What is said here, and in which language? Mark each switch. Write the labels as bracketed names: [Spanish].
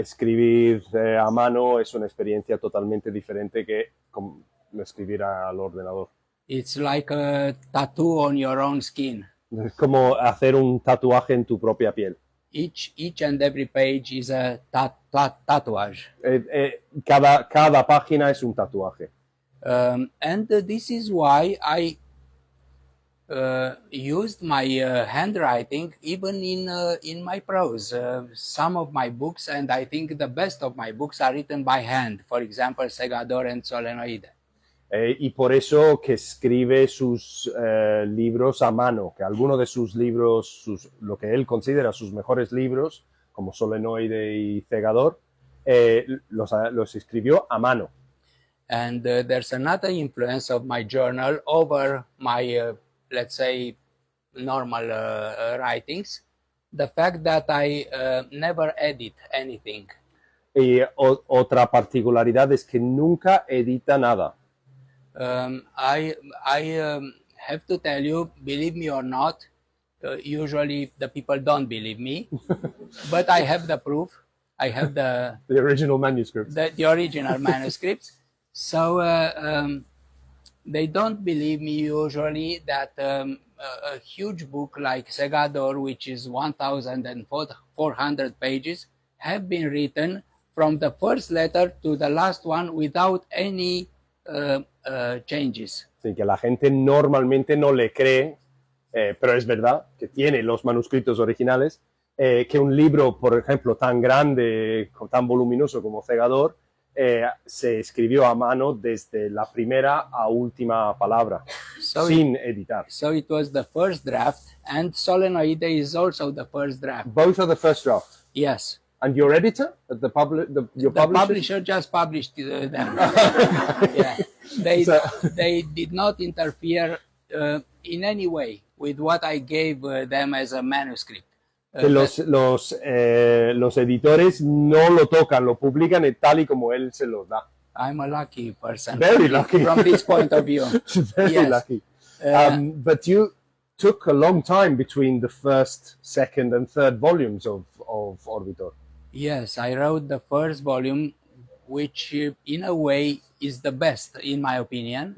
[Spanish] Escribir a mano es una experiencia totalmente diferente que escribir al ordenador. [English] It's like a tattoo on your own skin. [Spanish] Es como hacer un tatuaje en tu propia piel. [English] Each and every page is a tatuage. [Spanish] Cada página es un tatuaje. [English] And this is why I used my handwriting even in my prose. Some of my books, and I think the best of my books, are written by hand. For example, Segador and Solenoide. [Spanish] Y por eso que escribe sus libros a mano, que algunos de sus libros, lo que él considera sus mejores libros, como Solenoide y Segador, los escribió a mano. [English] And there's another influence of my journal over my, let's say, normal writings. The fact that I never edit anything. [Spanish] Y otra particularidad es que nunca edita nada. [English] I have to tell you, believe me or not, usually the people don't believe me, but I have the proof. I have the original manuscripts. The original manuscripts. So they don't believe me usually that a huge book like Segador, which is 1,400 pages, have been written from the first letter to the last one without any changes. [Spanish] Sí, que la gente normalmente no le cree, pero es verdad que tiene los manuscritos originales, que un libro, por ejemplo, tan grande, tan voluminoso como Segador, se escribió a mano desde la primera a última palabra, sin editar. [English] So it was the first draft, and Solenoide is also the first draft. Both are the first draft. Yes. And your editor, your publisher just published them. Yeah. They did not interfere in any way with what I gave them as a manuscript. [Spanish] Que los editores no lo tocan, lo publican tal y como él se los da. [English] I'm a lucky person. Very lucky. From this point of view. Very yes. lucky. But you took a long time between the first, second and third volumes of Orbitor. Yes, I wrote the first volume, which in a way is the best in my opinion.